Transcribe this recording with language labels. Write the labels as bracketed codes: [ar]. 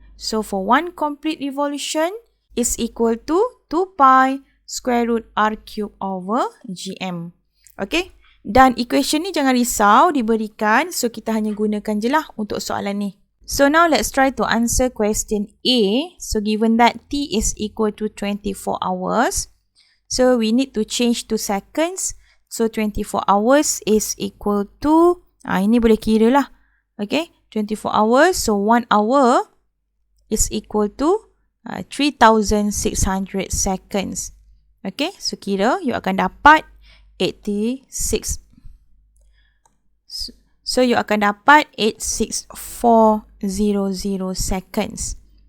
[en] So for one complete revolution is equal to 2 pi square root r cube over gm. [ms] Okay, dan equation ni jangan risau diberikan, so kita hanya gunakan je lah untuk soalan ni. [en] So now let's try to answer question A. So given that T is equal to 24 hours, so we need to change to seconds. So 24 hours is equal to, [ms] ini boleh kira lah. [en] Okay, 24 hours. So 1 hour is equal to 3,600 seconds. [ms] Okay, so kira you akan dapat 86. So you akan dapat 86400 seconds.